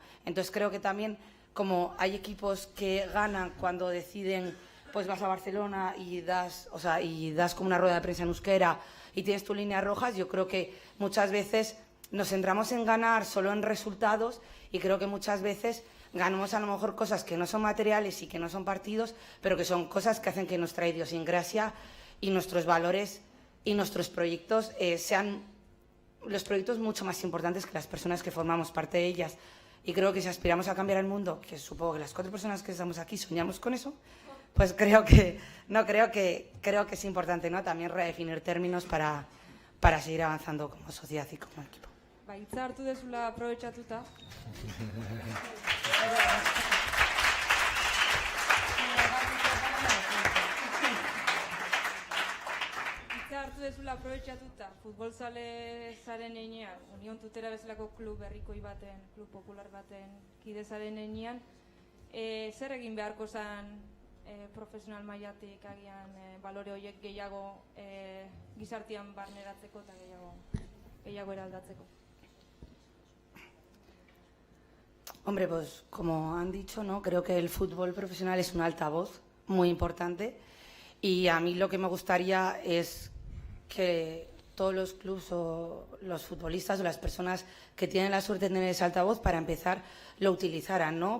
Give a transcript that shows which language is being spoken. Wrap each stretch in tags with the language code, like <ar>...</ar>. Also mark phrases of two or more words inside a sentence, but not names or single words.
<es>Entonces creo que también, como hay equipos que ganan cuando deciden, pues vas a Barcelona y das como una rueda de prensa en euskera y tienes tus líneas rojas, yo creo que muchas veces nos centramos en ganar solo en resultados y creo que muchas veces ganamos a lo mejor cosas que no son materiales y que no son partidos, pero que son cosas que hacen que nuestra idiosincrasia y nuestros valores y nuestros proyectos sean los proyectos mucho más importantes que las personas que formamos parte de ellas. Y creo que si aspiramos a cambiar el mundo, que supongo que las 4 personas que estamos aquí soñamos con eso, pues creo que es importante, ¿no? También redefinir términos para seguir avanzando como sociedad y como equipo.</es> <eu>Hitza hartu dezula aprobetxatuta. Hitza hartu dezula aprobetxatuta, futbolzale zaren einean, Union Tutera bezalako klub berrikoi baten, klub popular baten kide zaren einean, zer egin beharko zen profesional mailatik agian balore horiek gehiago gizartean barneratzeko eta gehiago eraldatzeko?</eu> <es>Hombre, pues como han dicho, ¿no? Creo que el fútbol profesional es un altavoz muy importante y a mí lo que me gustaría es que todos los clubes o los futbolistas o las personas que tienen la suerte de tener ese altavoz, para empezar, lo utilizaran, ¿no?</es>